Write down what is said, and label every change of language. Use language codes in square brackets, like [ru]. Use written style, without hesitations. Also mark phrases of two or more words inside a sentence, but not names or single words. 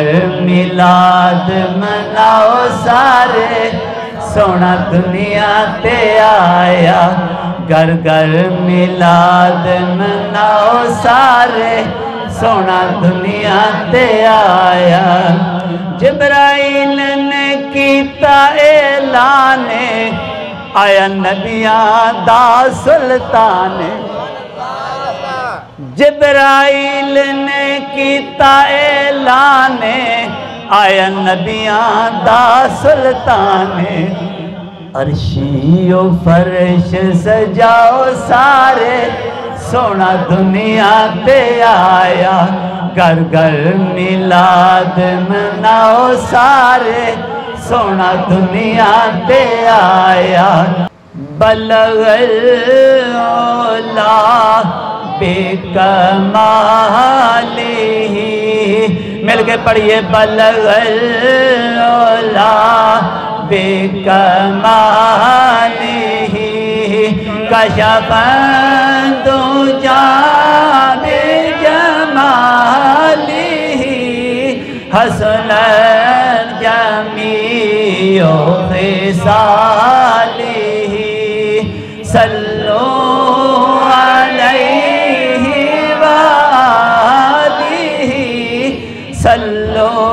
[pa] میلاد مناؤ سارے سونا دنیا تے آیا گھر گھر میلاد مناؤ سارے سونا دنیا تے آیا جبرائیل نے کیتا اعلان آیا نبیاں دا سلطان جبرائیل نے کیتا اعلان آیا نبیاں دا سلطان عرشی و فرش سجاؤ سارے سونا دنیا تے آیا گھر گھر میلاد مناؤ سارے سونا دنیا تے آیا [ar] بلغ العلا بکمالہ [pa] مل کے پڑھئے [ar] بلغ العلا بکمالہ کشف الدجی بجمالہ حسن الجمیع خصالہ صلو علیہ وآلہ صلو